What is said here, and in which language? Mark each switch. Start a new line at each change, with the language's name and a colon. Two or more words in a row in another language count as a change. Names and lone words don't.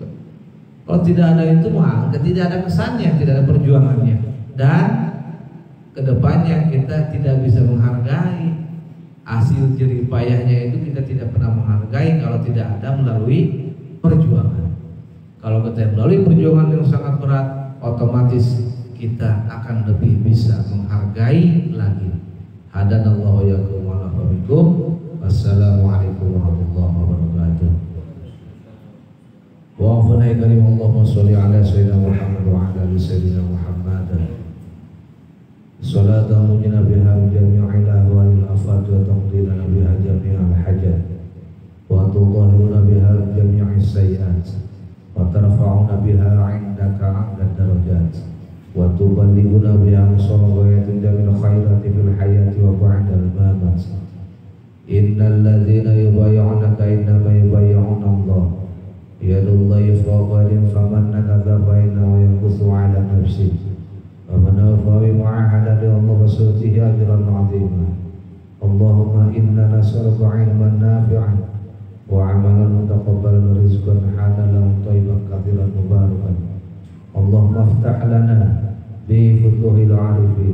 Indonesian: Kalau tidak ada itu mah tidak ada kesannya, tidak ada perjuangannya, dan kedepannya kita tidak bisa menghargai hasil jerih payahnya itu. Kita tidak pernah menghargai kalau tidak ada melalui perjuangan. Kalau kita melalui perjuangan yang sangat berat, otomatis kita akan lebih bisa menghargai lagi.
Arabic: هدانا الله ياكم ولافابكم. والسلام عليكم ورحمة الله وبركاته. وأفناء كريم اللهم صل على سيدنا محمد وعلى آل سيدنا محمد. صلاة منجينا بها جميع الأهوال الآفات وتقضي لنا بها جميع الحاجات وتطهرنا بها جميع السيئات وترفعنا بها عندك أعلى درجات وتبلغنا بها مسوية جميع الخيرات في الحياة وبعد الممات. إن الذين يبايعونك إنما يبايعون الله يد الله فوق أيديهم فمن نكث فإنه ينقص على نفسه ومن أوفى بمعاهدة الله وسؤته أجرا عظيما. اللهم إنا نسألك علما نافعا وعملا متقبلا ورزقا حلالا طيبا كثيرا مباركا. اللهم افتح لنا بفتوح العارفين.